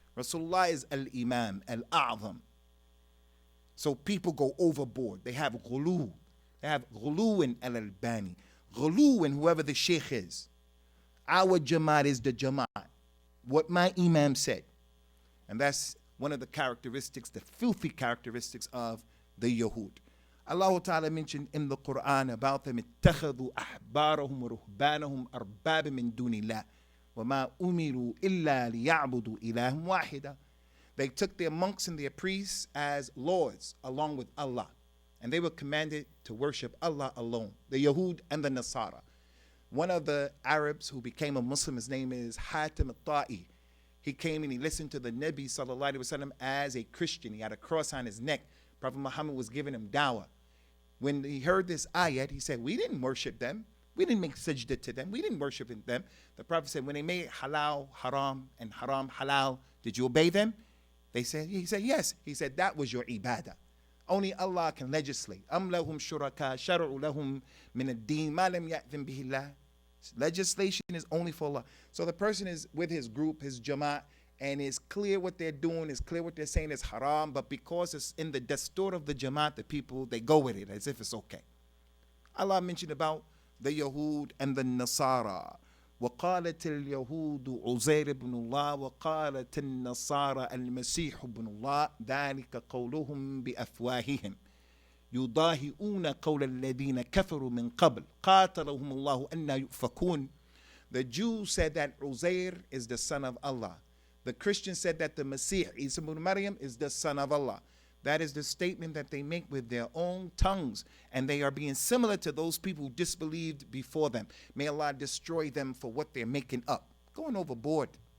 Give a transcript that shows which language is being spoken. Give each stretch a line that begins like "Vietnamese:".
English: Rasulullah is Al-Imam Al-A'zam. So people go overboard. They have ghulu. They have ghulu in Al-Albani. Ghulu in whoever the sheikh is. Our Jamaat is the Jamaat. What my Imam said. And that's one of the characteristics, the filthy characteristics of the Yahud. Allah Ta'ala mentioned in the Qur'an about them,
Arabic: اتَّخَذُوا أَحْبَارَهُمْ وَرُهْبَانَهُمْ أَرْبَابًا مِّن دُونِ اللَّهِ وَمَا أُمِرُوا إِلَّا لِيَعْبُدُوا إِلَهًا وَاحِدًا.
English: They took their monks and their priests as lords along with Allah. And they were commanded to worship Allah alone, the Yahud and the Nasara. One of the Arabs who became a Muslim, his name is Hatim al-Ta'i. He came and he listened to the Nabi sallallahu alaihi wasallam as a Christian. He had a cross on his neck. Prophet Muhammad was giving him dawah. When he heard this ayat, he said, we didn't worship them. We didn't make sajda to them. We didn't worship them. The Prophet said, when they made halal haram and haram halal, did you obey them? He said, yes. He said, that was your ibadah. Only Allah can legislate.
Arabic: أَمْ لَهُمْ شُرَكَاء شَرَعُوا لَهُمْ مِنَ الدِّينِ مَا لَمْ يَأْذِنْ بِهِ اللَّهُ.
English: Legislation is only for Allah. So the person is with his group, his Jamaat, and it's clear what they're doing, it's clear what they're saying is haram, but because it's in the dastur of the Jamaat, the people, they go with it as if it's okay. Allah mentioned about the Yahud and the Nasara.
Arabic: وقالت اليهود عزير بن الله وقالت النصارى المسيح بن الله ذلك قولهم بأفواههم يضاهئون قول الذين كفروا من قبل قاتلهم الله أن يؤفكون.
English: The Jews said that Uzair is the son of Allah. The Christians said that the Masih, Isa ibn Maryam, is the son of Allah. That is the statement that they make with their own tongues, and they are being similar to those people who disbelieved before them. May Allah destroy them for what they're making up. Going overboard.